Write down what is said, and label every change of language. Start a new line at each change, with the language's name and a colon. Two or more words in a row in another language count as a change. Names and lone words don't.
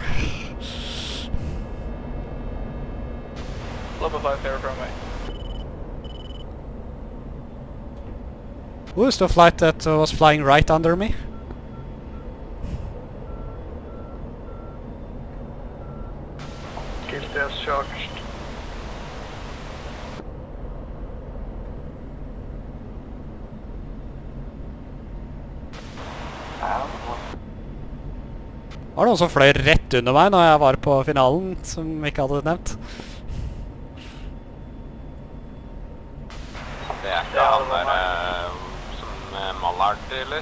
English: Level 5 there from me. Who is the flight that was flying right under me? Guilty as charged.
Norwegian: Var det noen som fløy rett under meg når jeg var på finalen, som ikke hadde nevnt? Det er ikke han der som Mallard, eller?